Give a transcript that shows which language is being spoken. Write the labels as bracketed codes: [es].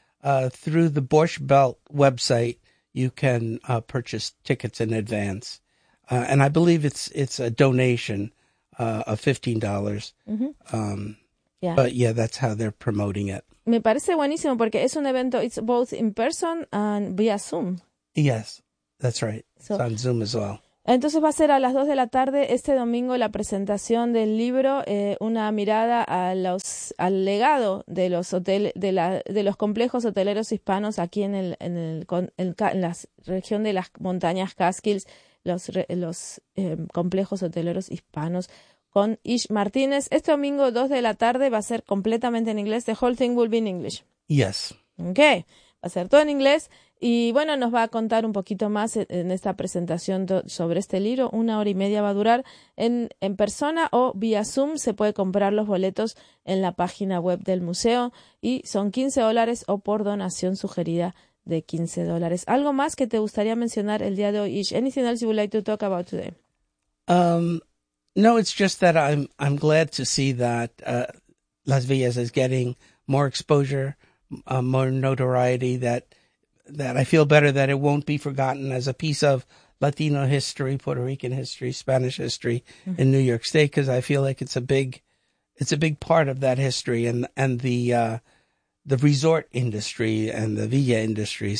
[en] Through the Borch Belt website, you can purchase tickets in advance. And I believe it's a donation of $15. Mm-hmm. Yeah. But yeah, that's how they're promoting it. [es] Me parece buenísimo porque es un evento, [en] it's both in person and via Zoom. Yes, that's right. So, it's on Zoom as well. [es] Entonces va a ser a las 2 de la tarde este domingo la presentación del libro, una mirada a al legado de los de los complejos hoteleros hispanos aquí en en la región de las montañas Catskills, los complejos hoteleros hispanos con Ish Martínez. Este domingo 2 de la tarde va a ser completamente en inglés. [en] The whole thing will be in English. Yes. [es] Okay. Va a ser todo en inglés. Y bueno, nos va a contar un poquito más en esta presentación sobre este libro. Una hora y media va a durar en persona o vía Zoom. Se puede comprar los boletos en la página web del museo y son $15 o por donación sugerida de $15. ¿Algo más que te gustaría mencionar el día de hoy, Ish? [en] Anything else you would like to talk about today? No, it's just that I'm glad to see that Las Villas is getting more exposure, more notoriety, that I feel better that it won't be forgotten as a piece of Latino history, Puerto Rican history, Spanish history in New York State, because I feel like it's a big part of that history and the resort industry and the villa industry.